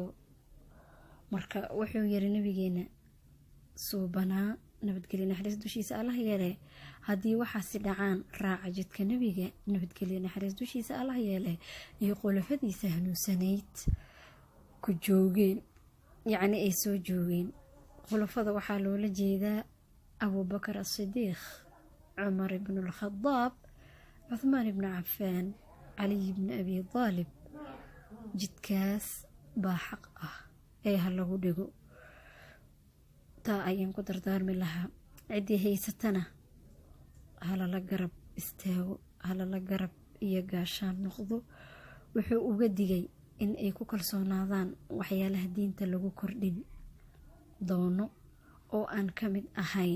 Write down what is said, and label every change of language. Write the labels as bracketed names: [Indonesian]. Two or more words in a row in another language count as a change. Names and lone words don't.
[Somali] marka wuxuu yiri nabigeena suubanaa nabadgelyo naxariis dushiisa Allah yeele: haddii waxaasi dhacaan, raaca jidka nebiga nabadgelyo naxariis dushiisa Allah yeele iyo khulafadiisa hanuunsanayd ku joogeen, yacni ay soo joogeen. khulafada waxaa loola jeedaa Abu Bakr as-Siddiq, Umar ibn al-Khattab, Uthman ibn Affan, Ali ibn Abi Talib. jidkaas baa xaq ah ee ha lagu dhigo. taa ayaan ku dardaarmi lahaa. ciddii haysatana halala garab istaago, halala garab iyo gaashaan noqdo. wuxuu uga digay in ay ku kalsoonaadaan waxyaalaha diinta lagu kordhin doono oo aan ka mid ahayn.